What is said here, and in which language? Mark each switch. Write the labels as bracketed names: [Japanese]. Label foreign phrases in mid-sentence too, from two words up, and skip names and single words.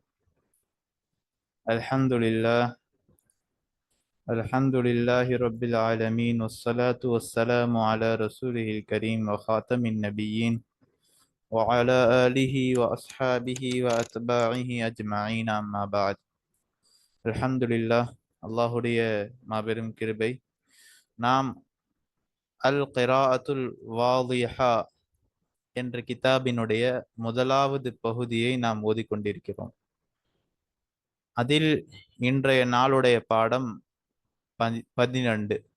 [Arabic] الحمد لله الحمد لله رب العالمين، والصلاة والسلام على رسوله الكريم وخاتم النبيين وعلى آله وأصحابه وأتباعه أجمعين، أما بعد. الحمد لله. [Tamil] அல்லாஹுடைய மாபெரும் கிருபை. நாம் அல் கிராஅத்துல் வாதிஹா என்ற கிதாபினுடைய முதலாவது பகுதியை நாம் ஓதிக்கொண்டிருக்கிறோம். அதில் இன்றைய நாளுடைய பாடம் 12.